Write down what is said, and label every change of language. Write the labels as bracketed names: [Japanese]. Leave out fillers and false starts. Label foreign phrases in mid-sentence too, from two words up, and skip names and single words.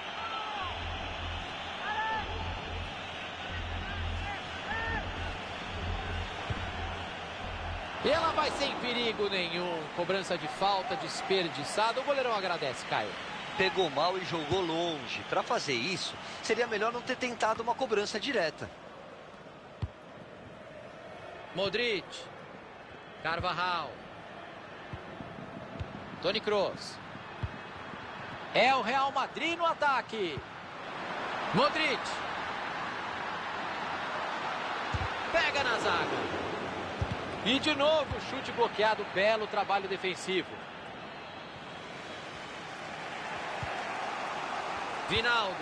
[Portuguese] E ela vai sem perigo nenhum. Cobrança de falta desperdiçada. O goleirão agradece, Caio. Pegou mal e jogou longe. Para fazer isso, seria melhor não ter tentado uma cobrança direta. Modric. Carvajal. Toni Kroos. É o Real Madrid no ataque. Modric. Pega na zaga. E de novo chute bloqueado. Belo trabalho defensivo. Vinaldo.